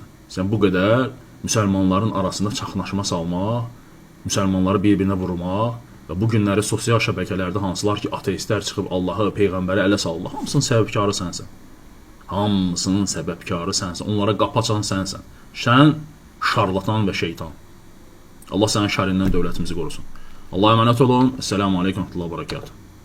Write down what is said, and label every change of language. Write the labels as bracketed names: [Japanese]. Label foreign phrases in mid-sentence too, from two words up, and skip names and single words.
[Azerbaijani] Sən bu qədər müsəlmanların arasında çaxnaşma salmaq, müsəlmanları bir-birinə vurmaq və bu günləri sosial şəbəkələrdə hansılar ki, ateistlər çıxıb Allahı, Peyğəmbəri ələ salırlar, hamısının səbəbkarı sənsən. Hamısının səbəbkarı sənsən. Onlara qapı açan sənsən. Sən şarlatan və şeytan. Allah sənin şərrindən dövlətimizi qorusun. [Turkish] Allah'a emanet olun. [Arabic] السلام عليكم ورحمة الله وبركاته.